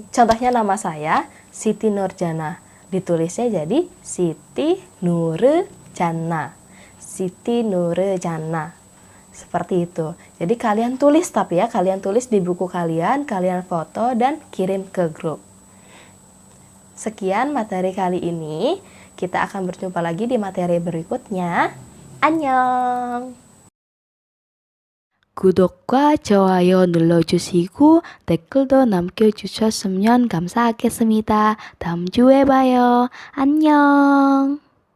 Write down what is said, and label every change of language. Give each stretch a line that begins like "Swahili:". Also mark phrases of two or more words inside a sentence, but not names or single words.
Indonesian: Contohnya nama saya Siti Nurjana, ditulisnya jadi Siti Nurjana, Siti Nurjana, seperti itu. Jadi kalian tulis, tapi ya kalian tulis di buku kalian, kalian foto dan kirim ke grup. Sekian materi kali ini. Kita akan berjumpa lagi di materi berikutnya.
Korean: 안녕. 구독과 좋아요 눌러주시고 댓글도 남겨주셨으면 감사하겠습니다. 다음 주에 봐요. 안녕.